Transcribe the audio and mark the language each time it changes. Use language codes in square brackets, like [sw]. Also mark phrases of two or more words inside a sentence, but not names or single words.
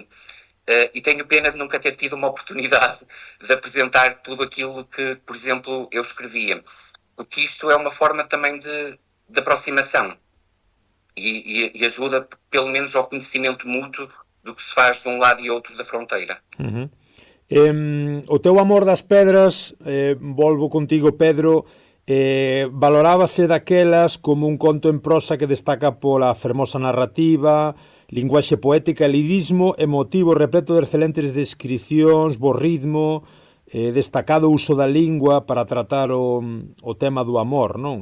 [pt] E tenho pena de nunca ter tido uma oportunidade de apresentar tudo aquilo que, por exemplo, eu escrevia. Porque isto é uma forma também de aproximação. E ajuda, pelo menos, ao conhecimento mútuo do que se faz de um lado e outro da fronteira. Uhum. [gl] O teu Amor das Pedras, volvo contigo, Pedro, valorábase daquelas como un conto en prosa que destaca pola fermosa narrativa, linguaxe poética, lirismo emotivo, repleto de excelentes descripcións, bo ritmo, destacado uso da lingua para tratar o tema do amor, non?